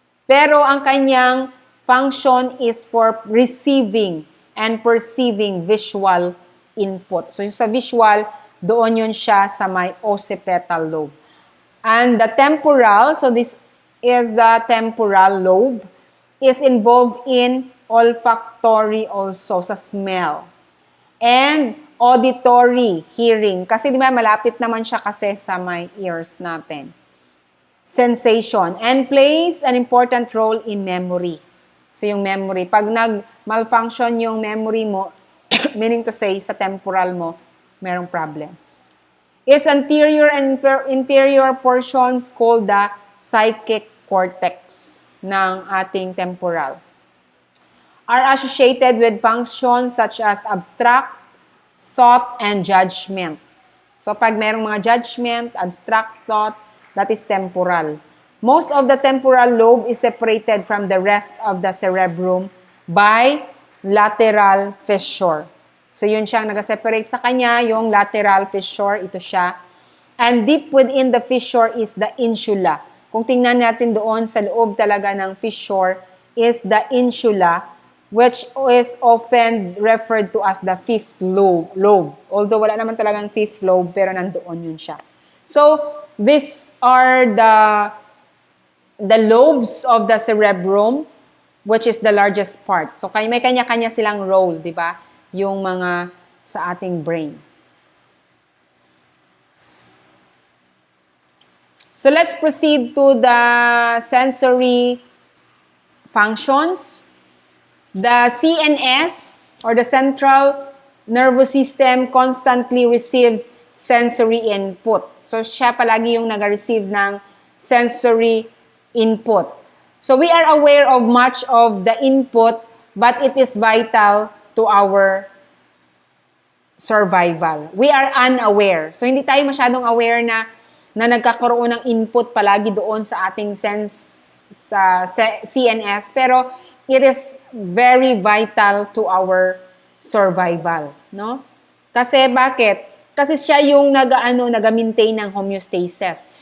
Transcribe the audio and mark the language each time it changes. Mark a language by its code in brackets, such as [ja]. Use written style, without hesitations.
[tl] Pero ang kanyang [en] function is for receiving and perceiving visual input. So [tl] sa visual, doon yun siya sa may [en] occipital lobe. And the temporal, so this is the temporal lobe, is involved in olfactory also, [tl] sa smell. [en] And auditory, hearing. [tl] Kasi di ba malapit naman siya kasi sa may ears natin. [en] Sensation. And plays an important role in memory. So yung memory. [tl] Pag nag-malfunction yung memory mo, [en] meaning to say, [tl] sa temporal mo, merong problem. [en] Its anterior and inferior portions called the psychic cortex [tl] ng ating [en] temporal are associated with functions such as abstract, thought, and judgment. So [tl] pag merong mga [en] judgment, abstract thought, that is temporal. Most of the temporal lobe is separated from the rest of the cerebrum by lateral fissure. [tl] So yun siyang nag-separate sa kanya, yung lateral fissure, ito siya. [en] And deep within the fissure is the insula. [tl] Kung tingnan natin doon sa loob talaga ng [en] fissure is the insula, which is often referred to as the fifth lobe. Although [tl] wala naman talagang [en] fifth lobe, [tl] pero nandoon yun siya. [en] So these are the lobes of the cerebrum, which is the largest part. [tl] So may kanya-kanya silang role, di ba? Yung mga sa ating brain. [en] So let's proceed to the sensory functions. The CNS, or the central nervous system, constantly receives sensory input. [tl] So siya palagi yung nag-receive ng sensory input. [en] So we are aware of much of the input, but it is vital to our survival. We are unaware. [tl] So, hindi tayo masyadong aware na nagkakaroon ng input palagi doon sa ating sa CNS. [en] Pero, it is very vital to our survival. [tl] No? Kasi, bakit? Kasi siya yung nag-maintain ng homeostasis.